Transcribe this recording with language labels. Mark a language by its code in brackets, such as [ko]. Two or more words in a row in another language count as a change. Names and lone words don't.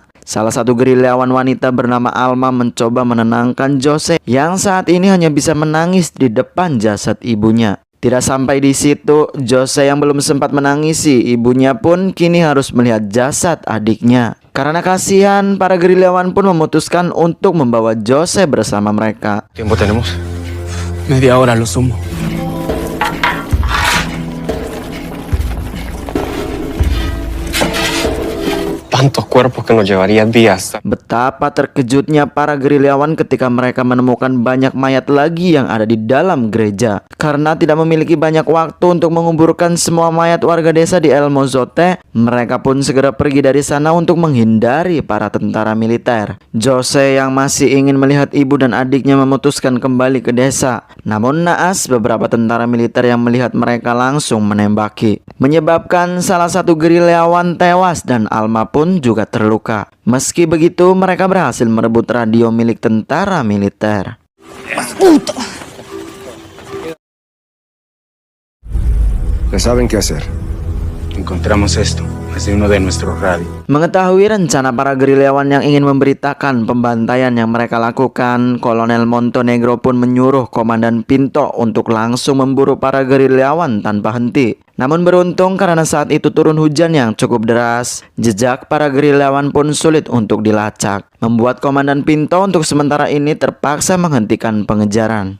[id] Salah satu gerilyawan wanita bernama Alma mencoba menenangkan Jose yang saat ini hanya bisa menangis di depan jasad ibunya. Tidak sampai di situ, Jose yang belum sempat menangisi ibunya pun kini harus melihat jasad adiknya. Karena kasihan, para gerilyawan pun memutuskan untuk membawa Jose bersama mereka. [es] ¿Tiempo tenemos? Media hora lo sumo. Tantos cuerpos que nos llevaría días. [id] Betapa terkejutnya para gerilyawan ketika mereka menemukan banyak mayat lagi yang ada di dalam gereja. Karena tidak memiliki banyak waktu untuk menguburkan semua mayat warga desa di El Mozote, mereka pun segera pergi dari sana untuk menghindari para tentara militer. Jose yang masih ingin melihat ibu dan adiknya memutuskan kembali ke desa. Namun naas, beberapa tentara militer yang melihat mereka langsung menembaki, menyebabkan salah satu gerilyawan tewas dan Alma pun juga terluka. Meski begitu, mereka berhasil merebut radio milik tentara militer. [es] Ya saben qué hacer. Encontramos esto. Es de uno de nuestros radios. [id] Mengetahui rencana para gerilyawan yang ingin memberitakan pembantaian yang mereka lakukan, Kolonel Montenegro pun menyuruh Komandan Pinto untuk langsung memburu para gerilyawan tanpa henti. Namun beruntung karena saat itu turun hujan yang cukup deras, jejak para gerilyawan pun sulit untuk dilacak, membuat Komandan Pinto untuk sementara ini terpaksa menghentikan pengejaran.